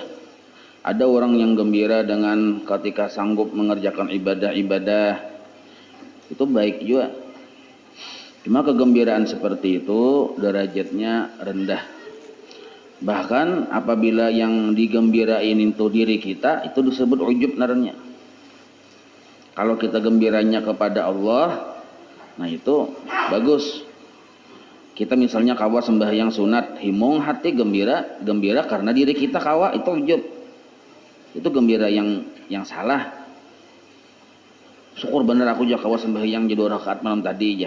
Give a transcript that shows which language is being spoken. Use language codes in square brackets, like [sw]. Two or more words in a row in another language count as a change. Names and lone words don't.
[id] Ada orang yang gembira dengan ketika sanggup mengerjakan ibadah-ibadah, itu baik juga. Cuma kegembiraan seperti itu derajatnya rendah. Bahkan apabila yang digembirain itu diri kita, itu disebut ujub naranya. Kalau kita gembiranya kepada Allah, nah itu bagus. [bjn] Kita misalnya kawa sembahyang sunat, himung hati gembira karena diri kita kawa, itu ujub. [id] Itu gembira yang salah. [bjn] Syukur bener aku juga kawa sembahyang jadi 2 rakaat malam tadi aja.